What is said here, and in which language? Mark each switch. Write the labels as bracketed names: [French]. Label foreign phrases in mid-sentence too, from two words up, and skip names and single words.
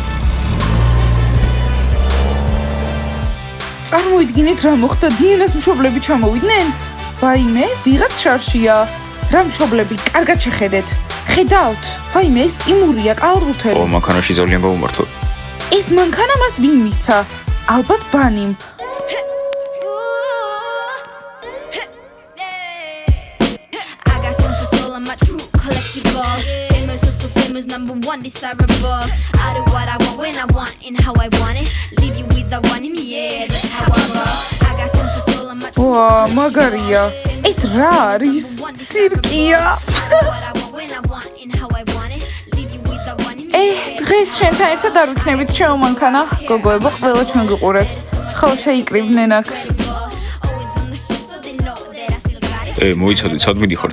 [Georgian] წარმოიდგინეთ რა მოხდა, დიანას მშობლები ჩამოვიდნენ? ვაიმე, ვიღაც შარშია. რა მშობლები, კარგად შეხედეთ. ხედავთ, ვაიმე, ეს ტიმურია კალათბურთელი. ო, მანქანაში ძალიან გაუმართლა. ეს მანქანა მას ვინ მისცა? ალბათ ბანიმ. [English] Number one desirable. I do what I want when I want and how I want it. Leave you with the one in the air. That's how I roll. I got tons of soul on my truth. [Georgian] Wow, მაგარია. ეს რა არის? ცირკია. დღეს შენთან ერთად არ ვიქნებით ჩემო მანქანა. გოგოებო, ყველა ჩვენ გიყურებს. ხო, შეიკრიბნენ აქ. მოიცადეთ, სად მიდიხართ?